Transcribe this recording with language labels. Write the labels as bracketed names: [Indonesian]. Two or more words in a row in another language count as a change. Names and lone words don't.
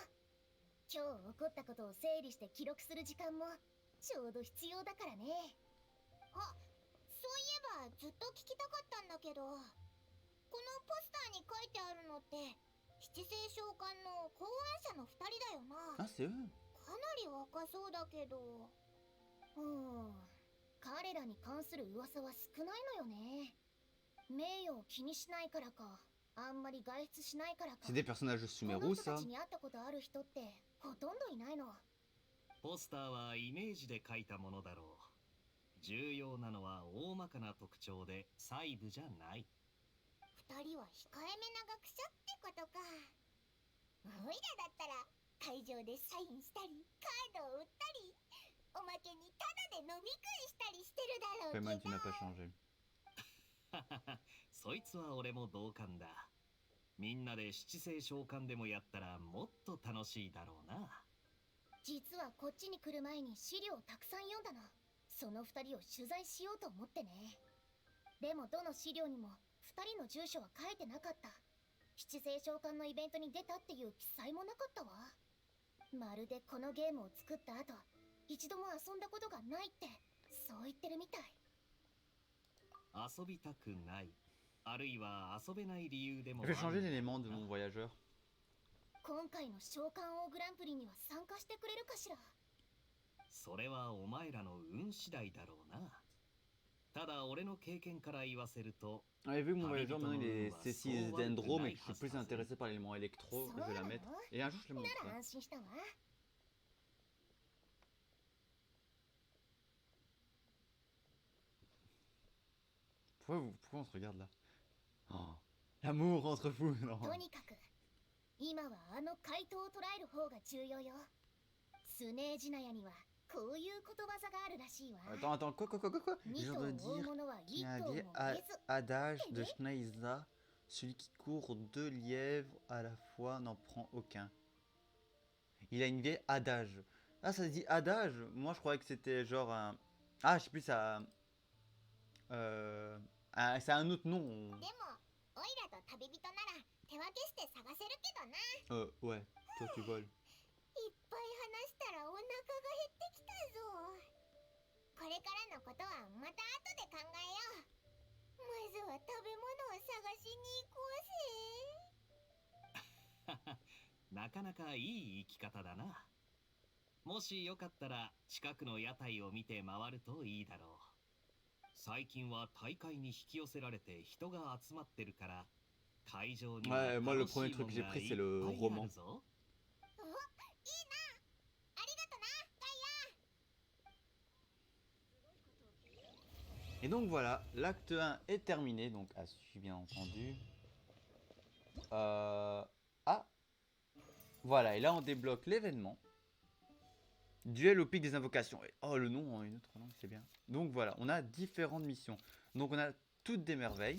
[Japanese] 今日起こったことを整理して記録する時間もちょうど必要だからね。あ、そういえばずっと聞きたかったんだけど、このポスターに書いてあるのって七星召喚の考案者の2人だよな。 [French] Ah, c'est eux. [Japanese] かなり若そうだけど。彼らに関する噂は少ないのよね。名誉を気にしないからか、あんまり外出しないからか。 [French] C'est des personnages de [Japanese] こ [French] Sumeru, [Japanese] の人た [French] ça. [Japanese] ちに会ったことある人ってほとんどいないの。ポスターはイメージで描いたものだろう。重要なのは大まかな特徴で細部じゃない。 2人は控えめな学者ってことか。おいらだったら会場でサインしたりカードを売ったり、おまけにタダで飲み食いしたりしてるだろうけ [French] Payman, tu [Japanese] ど。 [French] n'as pas changé. [Japanese] そいつは俺も同感だ。みんなで七星召喚でもやったらもっと楽しいだろうな。実はこっちに来る前に資料をたくさん読んだの。その2人を取材しようと思ってね。でもどの資料にも2人の住所は書いてなかった。七星召喚のイベントに出たっていう記載もなかったわ。まるでこのゲームを作った後一度も遊んだことがないってそう言ってるみたい。遊びたくない、あるいは遊べない理由でも [French] Je vais changer l'élément de mon voyageur. [Japanese] 今回の召喚王グランプリには参加してくれるかしら。それはお前らの運次第だろうな。ただ俺の経験から言わせると、 [French] Et vu que mon voyageur maintenant il est C6 Dendro, mais que je suis plus intéressé par l'élément électro, je vais la mettre. Et un jour je le [Japanese] なら [French] montrerai. [Japanese] 安心したわ。 [French] Pourquoi on se regarde là? Oh, l'amour entre vous, non. [Japanese] とにかく今はあの怪盗を捉える方が重要よ。スネージナヤにはこういうことわざがあるらしいわ。 [French] Attends, quoi? [Japanese] 二 [French] Je [Japanese] 頭を [French] viens de [Japanese] 追う [French] dire [Japanese] 者は [French] qu'il y [Japanese] 一 [French] a un [Japanese] 頭も [French] vieil [Japanese] 追えず。 [French] adage de Schneiza, celui qui court 2 lièvres à la fois n'en prend aucun. Il a une vieille adage. Ah, ça se dit adage? Moi je croyais que c'était genre un... Ah, je sais plus, ça... c'est un autre nom. [Japanese] でもオイラと旅人なら手分けして探せるけどな。 [French] Ouais, toi tu voles. [Japanese] いっぱい話したらお腹が減ってきたぞ。これからのことはまた後で考えよう。まずは食べ物を探しに行こうぜ。なかなかいい生き方だな。もしよかったら近くの屋台を見て回るといいだろう。最近は大会に引き寄せられて人が集まってるから会場には [French] Ouais, moi le [Japanese] 楽しい [French] premier [Japanese] も [French] truc [Japanese] ん [French] que j'ai [Japanese] が [French] pris [Japanese] い [French] c'est [Japanese] っ [French] le [Japanese] ぱいあ [French] roman. [Japanese] るぞ。お、いいな。ありがとな、ガイア。 [French] Et donc voilà, l'acte 1 est terminé, donc à suivre bien entendu. Ah, voilà, et là on débloque l'événement. Duel au pic des invocations. Oh, le nom en une autre langue, c'est bien. Donc voilà, on a différentes missions. Donc on a toutes des merveilles.